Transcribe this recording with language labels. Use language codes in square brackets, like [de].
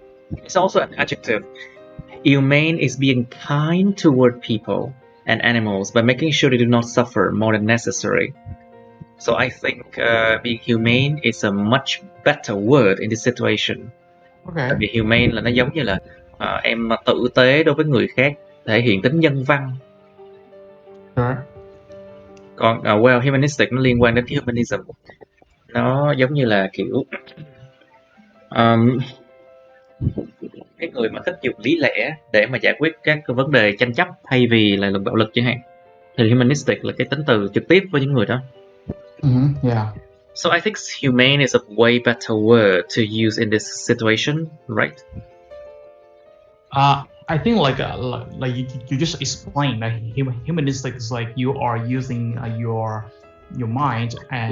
[en] It's also an adjective. Humane is being kind toward people and animals by making sure they do not suffer more than necessary. So I think being humane is a much better word in this situation. Okay. [vi] Tại vì humane là nó giống như là em tử tế đối với người khác, thể hiện tính nhân văn. [en] Sure. [vi] Còn well, humanistic nó liên quan đến humanism. Nó giống như là kiểu cái người mà thích dùng lý lẽ để mà giải quyết các cái vấn đề tranh chấp thay vì là dùng bạo lực chẳng hạn. Thì humanistic là cái tính từ trực tiếp với những người đó. [en] Yeah. So I think humane is a way better word to use in this situation, right? I think like you just explained that humanistic is like you are using your mind and